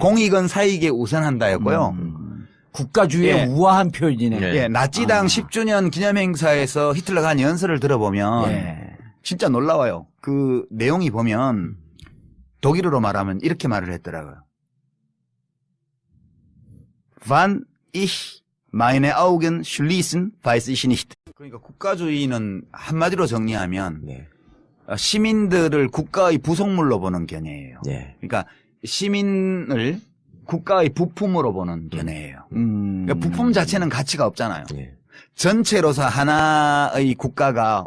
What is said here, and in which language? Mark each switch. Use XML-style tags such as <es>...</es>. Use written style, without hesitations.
<ko>공익은 사익에 우선한다였고요. 국가주의의 예. 우아한 표현이네. 예. 예, 나치당 10주년 기념행사에서 히틀러가 한 연설을 들어보면 예. 진짜 놀라워요. 그 내용이 보면 독일어로 말하면 이렇게 말을 했더라고요.</ko> <de>Wann ich meine Augen schließen, weiß ich nicht.</de> <ko>그러니까 국가주의는 한마디로 정리하면 네. 시민들을 국가의 부속물로 보는 견해예요. 예. 그러니까 시민을 국가의 부품으로 보는 견해예요. 그러니까 부품 자체는 가치가 없잖아요. 예. 전체로서 하나의 국가가</ko>